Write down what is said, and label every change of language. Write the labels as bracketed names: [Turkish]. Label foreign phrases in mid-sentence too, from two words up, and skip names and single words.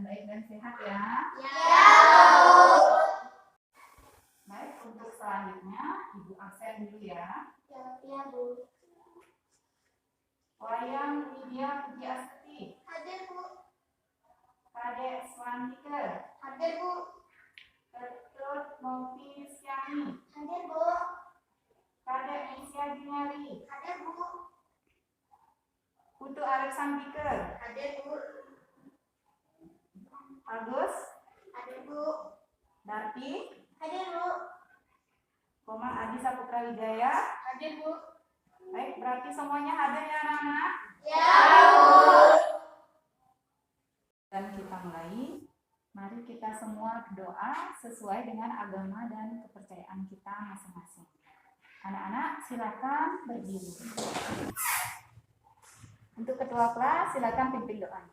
[Indonesian] dan sehat ya. Ya. Baik, untuk selanjutnya Ibu absen dulu ya. Ya, Bu. Wayang Widya Pujiastuti. Hadir, Bu. Kadek Swantika. Hadir, Bu. Ketut Novisiani. Hadir, Bu. Kadek Nisya Juniari. Hadir, Bu. Putu Arif Sambika. Hadir, Bu. Agus Hadir, Bu. Darti. Hadir, Bu. Komang Adi Saputra Wijaya. Hadir, Bu. Baik, berarti semuanya hadir ya anak-anak. Ya, Bu. Dan kita mulai. Mari kita semua berdoa sesuai dengan agama dan kepercayaan kita masing-masing. Anak-anak silakan berdiri. Untuk ketua kelas silakan pimpin doanya.